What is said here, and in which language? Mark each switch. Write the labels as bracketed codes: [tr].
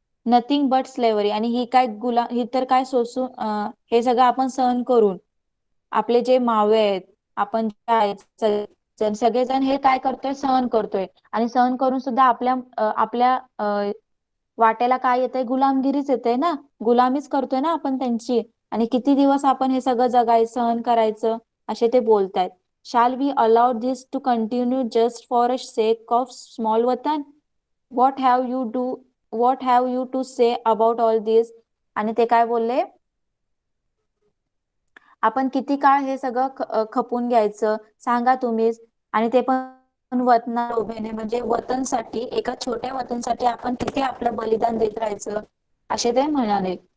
[en] nothing but slavery, [mr] आणि ही तर काय सोसून हे सगळं आपण सहन करून आपले जे मावळे आहेत, आपण जे आहेत सगळेजण हे काय करतोय, सहन करतोय. आणि सहन करून सुद्धा आपल्या वाट्याला काय येतंय, गुलामगिरीच येते ना, गुलामीच करतोय ना आपण त्यांची. आणि किती दिवस आपण हे सगळं जगायचं, सहन करायचं, असे ते बोलतायत. [en] Shall we allow this to continue just for a sake of small वतन? What have you do what have you to say about all this? [mr] आणि ते काय बोलले, आपण किती काळ हे सगळं खपून घ्यायचं, सांगा तुम्हीच. आणि ते पण वतना उभेने, म्हणजे वतनसाठी, एका छोट्या वतनसाठी आपण किती आपलं बलिदान देत राहायचं, असे ते म्हणाले.